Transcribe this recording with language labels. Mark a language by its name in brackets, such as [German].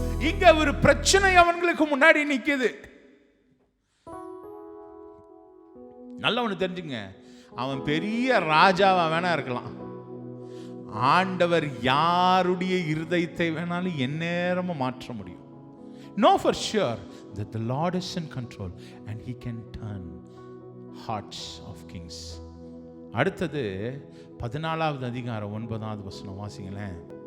[Tamil] இங்க ஒரு பிரச்சனை அவங்களுக்கு முன்னாடி நிக்குது. நல்லவனு தெரிஞ்சுங்க, அவன் பெரிய ராஜாவா வேணா இருக்கலாம், ஆண்டவர் யாருடைய இருதயத்தை வேணாலும் எந்நேரமும் மாற்ற முடியும். [English] Know for sure that the Lord is in control and he can turn hearts of kings. [Tamil] அடுத்தது 14வது அதிகாரம் 9வது வசனம் வாசிங்களேன்.